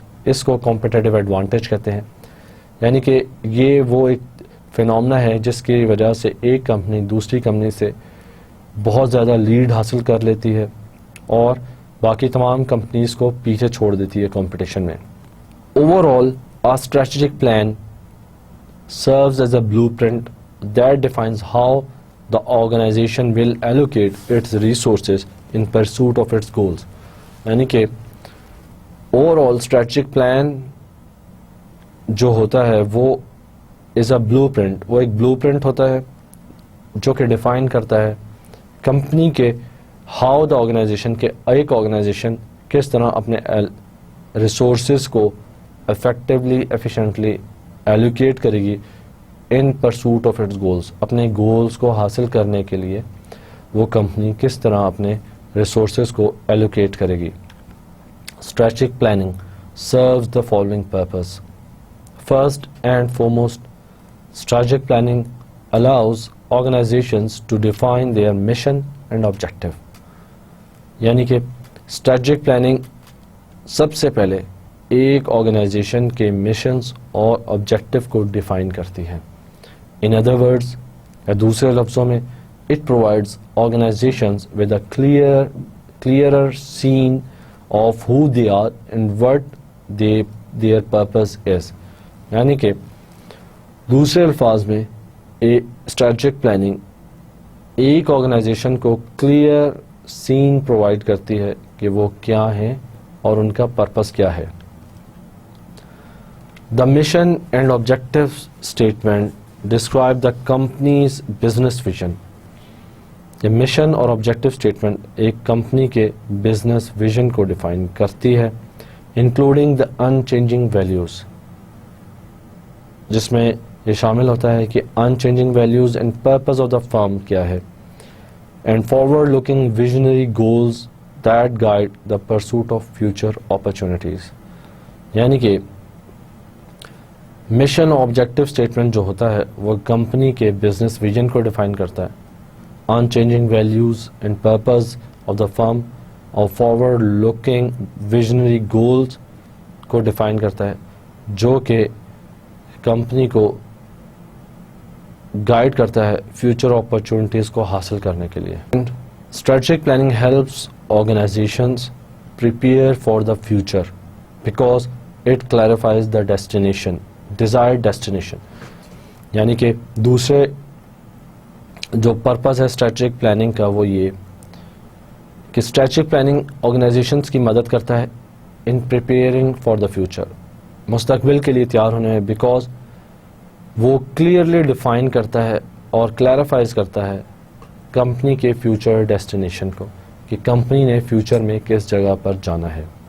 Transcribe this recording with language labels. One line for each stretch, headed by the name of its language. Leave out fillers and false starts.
Urdu: اس کو competitive advantage کہتے ہیں. یعنی کہ یہ وہ ایک فینومنا ہے جس کی وجہ سے ایک کمپنی دوسری کمپنی سے بہت زیادہ لیڈ حاصل کر لیتی ہے اور باقی تمام کمپنیز کو پیچھے چھوڑ دیتی ہے کمپٹیشن میں.
English: Overall a strategic plan serves as a blueprint that defines how the organization will allocate its resources in pursuit of its goals.
Urdu: یعنی کہ اوور آل اسٹریٹجک پلان جو ہوتا ہے وہ
English: is a blueprint,
Urdu: وہ ایک بلو پرنٹ ہوتا ہے جو کہ ڈیفائن کرتا ہے کمپنی کے
English: how the organization
Urdu: کے ایک آرگنائزیشن کس طرح اپنے ریسورسز کو افیکٹولی ایفیشینٹلی ایلوکیٹ کرے گی
English: In pursuit of its goals.
Urdu: اپنے گولز کو حاصل کرنے کے لیے وہ کمپنی کس طرح اپنے ریسورسز کو ایلوکیٹ کرے گی.
English: Strategic planning serves the following purpose. First and foremost, strategic planning allows organizations to define their mission and objective.
Urdu: یعنی کہ strategic planning سب سے پہلے ایک آرگنائزیشن کے مشنز اور آبجیکٹو کو ڈیفائن کرتی ہے.
English: In other words،
Urdu: یا دوسرے لفظوں میں
English: it provides organizations with a clearer scene of who they are and what their purpose is.
Urdu: یعنی کہ دوسرے الفاظ میں اسٹریٹجک پلاننگ ایک آرگنائزیشن کو کلیئر سین پرووائڈ کرتی ہے کہ وہ کیا ہیں اور ان کا پرپس کیا ہے.
English: The mission and objective statement describe the company's business vision.
Urdu: یہ مشن اور آبجیکٹو اسٹیٹمنٹ ایک کمپنی کے بزنس ویژن کو ڈیفائن کرتی ہے،
English: including the unchanging values,
Urdu: جس میں یہ شامل ہوتا ہے کہ
English: unchanging values and purpose of the firm
Urdu: کیا ہے،
English: And forward looking visionary goals that guide the pursuit of future opportunities.
Urdu: یعنی کہ مشن اور آبجیکٹو اسٹیٹمنٹ جو ہوتا ہے وہ کمپنی کے بزنس ویژن کو ڈیفائن کرتا ہے،
English: unchanging values and purpose of the firm
Urdu: اور
English: forward looking visionary goals
Urdu: کو ڈیفائن کرتا ہے جو کہ کمپنی کو گائیڈ کرتا ہے فیوچر اپرچونٹیز کو حاصل کرنے کے لیے.
English: Strategic planning helps organizations prepare for the future because it clarifies the destination, desired destination.
Urdu: یعنی کہ دوسرے جو پرپز ہے اسٹریٹجک پلاننگ کا وہ یہ کہ اسٹریٹجک پلاننگ آرگنائزیشنس کی مدد کرتا ہے
English: in preparing for the future,
Urdu: مستقبل کے لیے تیار ہونے میں، بیکاز وہ کلیئرلی ڈیفائن کرتا ہے اور کلیریفائز کرتا ہے کمپنی کے فیوچر ڈیسٹینیشن کو کہ کمپنی نے فیوچر میں کس جگہ پر جانا ہے.